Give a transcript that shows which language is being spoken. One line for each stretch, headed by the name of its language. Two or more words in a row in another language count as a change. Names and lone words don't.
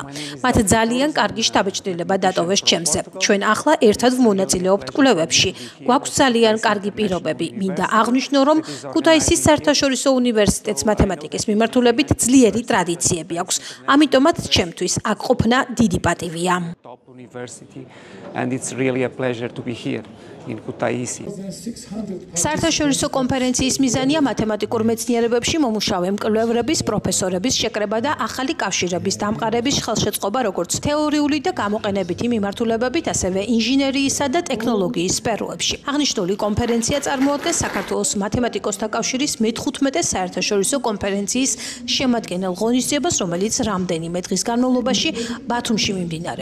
Georgian: მათ ძალიან კარგი შთაბეჭდილება დატოვეს ჩემზე. ჩვენ ახლა ერთად ვმონაწილეობთ კვლევებში. გვაქვს ძალიან კარგი პირობები. მინდა აღვნიშნო, რომ ქუთაისის საერთაშორისო უნივერსიტეტს მათემატიკის მიმართულებით ძლიერი ტრადიციები აქვს. ამიტომაც ჩემთვის აქ ყოფნა დიდი პატივია.
English: And it's really a pleasure to be here in Kutaisi.
Georgian: საერთაშორისო კონფერენციის მიზანია მათემატიკურ მეცნიერებებში მომუშავე მკვლევრების, პროფესორების შეკრება და ახალი კავშირების დამყარების ხელშეწყობა, როგორც თეორიული და გამოყენებითი მიმართულებებით, ასევე ინჟინერიისა და ტექნოლოგიის სფეროებში. აღნიშნული კონფერენცია წარმოადგენს საქართველოს მათემატიკოსთა კავშირის მე-15 საერთაშორისო კონფერენციის შემადგენელ ღონისძიებას, რომელიც რამდენიმე დღის განმავლობაში ბათუმში მიმდინარეობდა.